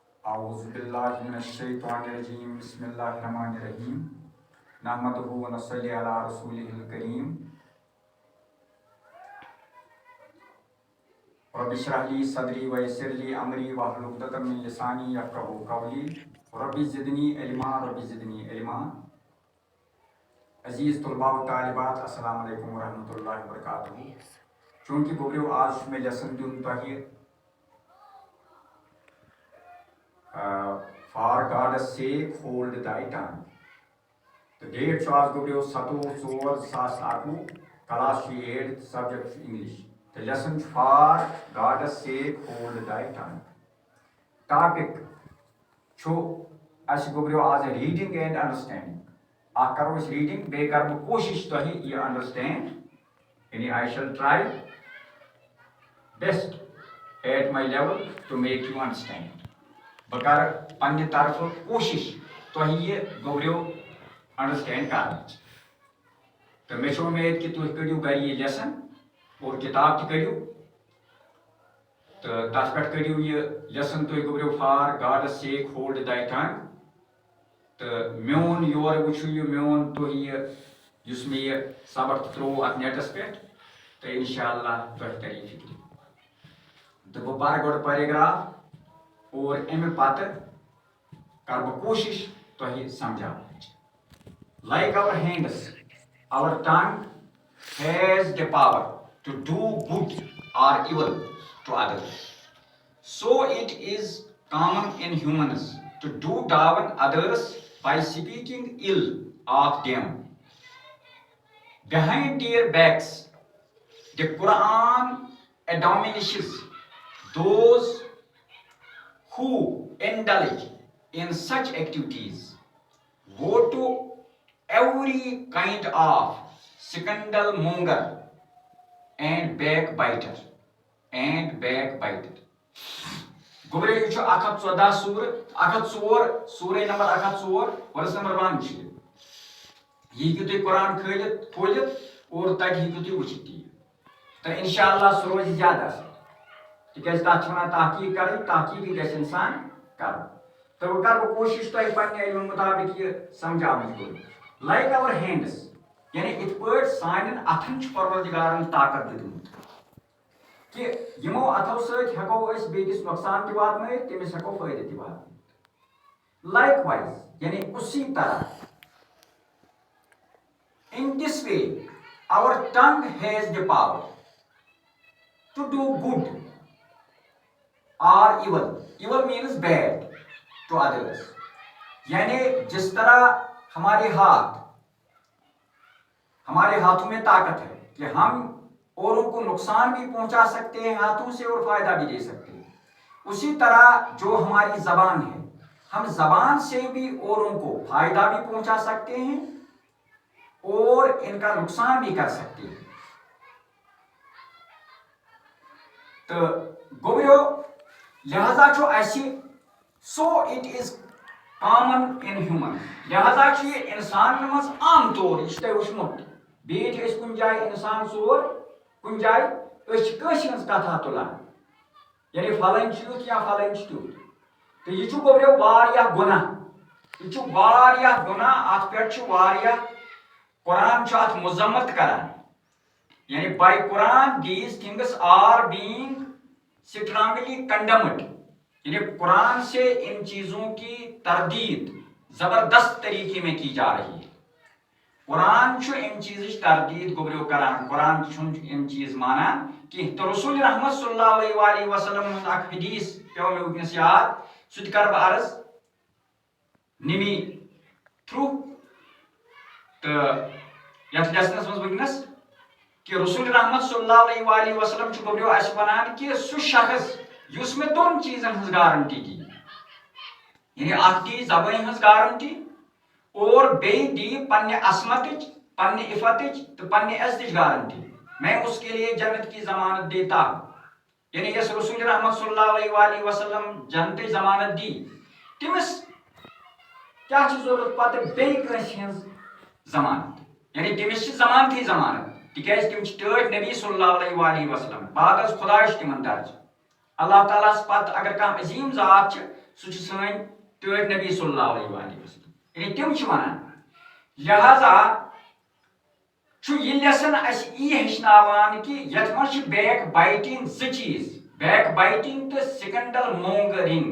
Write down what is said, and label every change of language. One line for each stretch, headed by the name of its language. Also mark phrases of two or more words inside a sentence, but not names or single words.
Arabic: أعوذ بالله من الشيطان الرجيم بسم الله الرحمن الرحيم نحمده ونصلي على رسوله الكريم رب اشرح لي صدري ويسر لي أمري واحلل عقدة من لساني يفقهوا قولي رب زدني علما رب زدني علما.
Urdu: عزیز طلباء و طالبات
Arabic: السلام علیکم ورحمۃ اللہ وبرکاتہ.
Kashmiri: چونکہ گوبریو آج میں لیسن دون تۄہہِ
English: for God's sake hold thy tongue. The date was gobrio 7/4/2019, class 8, subject English. The lesson for God's sake hold thy tongue.
Kashmiri: Topic چھُ اَسہِ گوبریو آز
English: reading and understanding.
Kashmiri: اکھ کرو أسۍ reading بیٚیہِ کرٕ بہٕ کوٗشِش تۄہہِ یہِ understand.
English: یعنی I shall try best at my level to make you understand.
Kashmiri: بہٕ کرٕ پننہِ طرفہٕ کوٗشِش تۄہہِ یہِ گوبریو انڈرسٹینڈ کرنٕچ تہٕ مےٚ چھِ اُمید کہِ تُہۍ کٔرِو گرِ یہِ لیسن اور کِتاب تہِ کٔرِو تہٕ تتھ پٮ۪ٹھ کٔرِو یہِ لیسن تُہۍ گوبریو
English: for God's sake hold thy tongue
Kashmiri: تہٕ میون یورٕ وٕچھِو یہِ میون تُہۍ یہِ یُس مےٚ یہِ سبق ترٛوو اتھ نیٹس پٮ۪ٹھ تہٕ
Arabic: انشاء اللہ
Kashmiri: تۄہہِ ترِ فِکرِ تہٕ بہٕ پرٕ گۄڈٕ پیراگراف اور امہِ پتہٕ کرٕ بہٕ کوٗشِش تۄہہِ سمجھاونٕچ.
English: Like our hands, our tongue has the power to do good or evil to others. So it is common in humans to do down others by speaking ill of them behind their backs. The Quran admonishes those who indulge in such activities. Woe to every kind of scandal monger and backbiter.
Kashmiri: گوبریو یہِ چھُ 114 سوٗرٕ 104 سوٗرے نمبر 104 ورس نمبر 1 چھُ یہِ ہیٚکِو تُہۍ قرآن کھٲلِتھ اور تتہِ ہیٚکِو تُہۍ وٕچھِتھ تہِ تہٕ
Arabic: انشاء اللہ
Kashmiri: سُہ روزِ زیادٕ اصل تِکیازِ تتھ چھِ ونان تحقیق کرٕنۍ تحقیقی گژھِ انسان کرُن تہٕ وۄنۍ کرٕ بہٕ کوٗشِش تۄہہِ پننہِ علمہٕ مُطابق یہِ سمجھاونٕچ.
English: like our hands
Kashmiri: یعنی یِتھ پٲٹھۍ سانٮ۪ن اتھن چھُ پروردگارن طاقت دیُتمُت کہِ یِمو اتھو سۭتۍ ہٮ۪کو أسۍ بیٚکِس نۄقصان تہِ واتنٲیِتھ تٔمِس ہٮ۪کو فٲیدٕ تہِ واتنٲیِتھ.
English: لایک وایز
Urdu: یعنی اسی طرح
English: in this way our tongue has the power to do good or evil. Evil means bad to others.
Urdu: یعنی جس طرح ہمارے ہاتھوں میں طاقت ہے کہ ہم اوروں کو نقصان بھی پہنچا سکتے ہیں ہاتھوں سے اور فائدہ بھی دے سکتے ہیں، اسی طرح جو ہماری زبان ہے ہم زبان سے بھی اوروں کو فائدہ بھی پہنچا سکتے ہیں اور ان کا نقصان بھی کر سکتے ہیں.
Kashmiri: تو گوبریو لہذا چھُ اَسہِ
English: so it is common in humans
Kashmiri: لہذا چھُ یہِ انسانن منٛز عام طور یہِ چھُ تۄہہِ وٕچھمُت بیٚیہِ چھِ أسۍ کُنہِ جایہِ انسان ژور کُنہِ جایہِ أسۍ چھِ کٲنٛسہِ ہٕنٛز کتھا تُلان یعنی فلٲنۍ چھُ یُتھ یا فلٲنۍ چھُ تیُتھ تہٕ یہِ چھُ گوبریو واریاہ گۄناہ یہِ چھُ واریاہ گۄناہ اتھ پٮ۪ٹھ چھُ واریاہ قرآن چھُ اتھ مذمت کران یعنی
English: by Quran these things are being strongly condemned
Kashmiri: یعنی
Urdu: قرآن سے ان چیزوں کی تردید زبردست طریقے میں کی جا رہی ہے.
Kashmiri: قرآن چھُ ان چیزٕچ تردید گوبریو کران قرآن چھُنہٕ ان چیز مانان کینٛہہ تہٕ رسول رحمت
Arabic: صلی اللہ علیہ وآلہ وسلم
Kashmiri: ہُنٛد اکھ حدیث پیوٚو مےٚ وٕنکیٚنس یاد سُہ تہِ کرٕ بہٕ عرض نمی تھرو تہٕ یتھ لیسنس منٛز وٕنکیٚنس کہ رسول رحمت
Arabic: صلی اللہ علیہ وآلہ وسلم
Kashmiri: چھُ گوبریو اَسہِ ونان کہ سُہ شخص یُس مےٚ دۄن چیٖزن ہٕنٛز گارنٹی دی یعنی اکھ دی زبٲنۍ ہٕنٛز گارنٹی اور بیٚیہِ دی پننہِ عصمتٕچ پننہِ عفتٕچ تہٕ پننہِ عزتٕچ گارنٹی
Urdu: میں اس کے لیے جنت کی ضمانت دیتا ہوں.
Kashmiri: یعنی یس رسول رحمت
Arabic: صلی اللہ علیہ وآلہ وسلم
Kashmiri: جنتٕچ ضمانت دی تٔمِس کیٛاہ چھِ ضروٗرت پتہٕ بیٚیہِ کٲنٛسہِ ہٕنٛز ضمانت یعنی تٔمِس چھِ ضمانتٕے ضمانت تِکیازِ تِم چھِ ٹٲٹھۍ نبی
Arabic: صلی اللہ علیہ وآلہ وسلم
Kashmiri: بعد از خۄداے چھُ تِمن درجہٕ
Arabic: اللہ تعالیٰ
Kashmiri: ہس پتہٕ اگر کانٛہہ عظیٖم ذات چھِ سُہ چھُ سٲنۍ ٹٲٹھۍ نبی
Arabic: صلی اللہ علیہ وسلم.
Kashmiri: یعنی تِم چھِ وَنان لہذا چھُ یہِ لیسن اَسہِ یی ہیٚچھناوان کہِ یَتھ منٛز چھِ
English: back biting
Kashmiri: زٕ چیٖز
English: back biting
Kashmiri: تہٕ
English: scandal mongering.